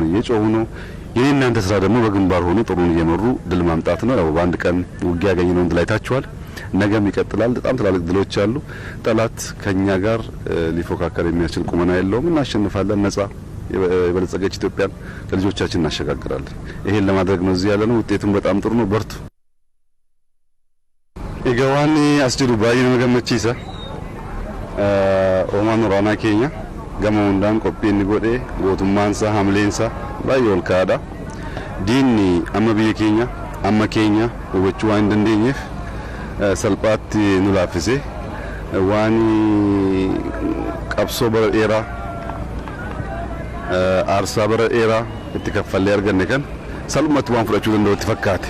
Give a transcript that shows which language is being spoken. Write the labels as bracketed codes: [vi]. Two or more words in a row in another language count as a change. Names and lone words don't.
[am] እየጮሁ ነው። የእናንተ ስራ ደግሞ በግንባር ሆኖ ጥሩን እየመሩ ድል ማምጣት ነው። ያው በአንድ ቀን ውጊያ ያገኘነውን ድል አይታችኋል። ነገም ይቀጥላል። በጣም ትላልቅ ድሎች አሉ። ጠላት ከኛ ጋር ሊፎካከር የሚያስችል ቁመና የለውም። እናሸንፋለን። ነጻ የበለጸገች ኢትዮጵያን ለልጆቻችን እናሸጋግራለን። ይሄን ለማድረግ ነው እዚህ ያለነው። ውጤቱም በጣም ጥሩ ነው። በርቱ። [om] Egaa waan as jiru baay'ee nama gammachiisa. Oomaan waraanaa keenya gama hundaan qophii inni godhe gootummaansaa hamleensaa baay'ee ol kaadha. Diinni amma biyya keenya amma keenya hubachuu waan hin dandeenyeef salphaatti nu laaffise waan qabsoo bara dheeraa aarsaa bara dheeraa itti kaffallee arganne kan salphumatti waan fudhachuu danda'u itti fakkaate.